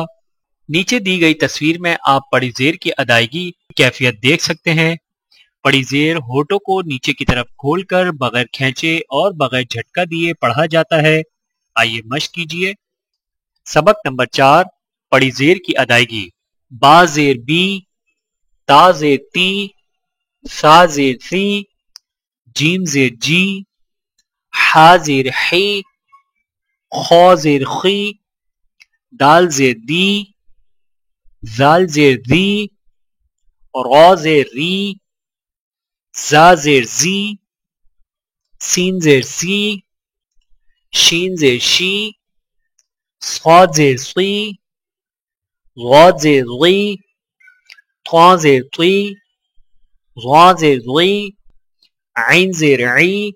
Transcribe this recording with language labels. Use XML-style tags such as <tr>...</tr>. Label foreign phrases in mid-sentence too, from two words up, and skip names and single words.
<ur>نیچے دی گئی تصویر میں آپ پڑی زیر کی ادائیگی کی کیفیت دیکھ سکتے ہیں۔ پڑی زیر ہونٹوں کو نیچے کی طرف کھول کر بغیر کھینچے اور بغیر جھٹکا دیے پڑھا جاتا ہے۔ آئیے مشق کیجیے۔ سبق نمبر 4، پڑی زیر کی ادائیگی۔ با زیر بی، تا زیر تی، سا زیر سی، جیم زیر جی، حا زیر حی، خو زیر خی، دال زیر دی، زال زیر دی، را زیر ری، زا زیر زی، سین زیر سی، شین زیر شی، صاد زیر صی، غاد زیر غی، طا زیر طی، غا زیر غی، عین زیر عی،</ur>